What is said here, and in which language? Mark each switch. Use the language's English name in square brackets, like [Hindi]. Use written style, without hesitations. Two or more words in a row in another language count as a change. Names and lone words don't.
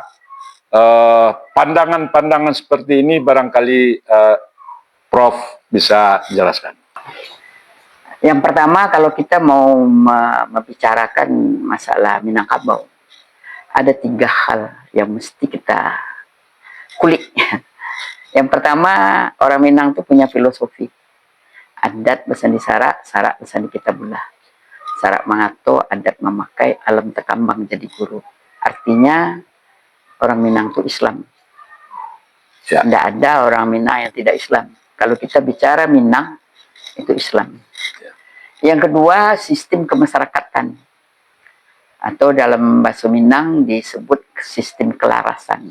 [Indonesian] Pandangan-pandangan seperti ini barangkali Prof bisa jelaskan. Yang pertama, kalau kita mau membicarakan masalah Minangkabau, ada 3 hal yang mesti kita kulik. Yang pertama, orang Minang itu punya filosofi. Adat bersandi sarak, sarak bersandi kita belah. [Minangkabau] Sarak mangato, adat memakai, alam terkambang jadi guru. [Indonesian] Artinya, orang Minang itu Islam. Ya. Tidak ada orang Minang yang tidak Islam. Kalau kita bicara Minang, itu Islam. Ya. Yang kedua, sistem kemasyarakatan. Atau dalam bahasa Minang disebut sistem kelarasan.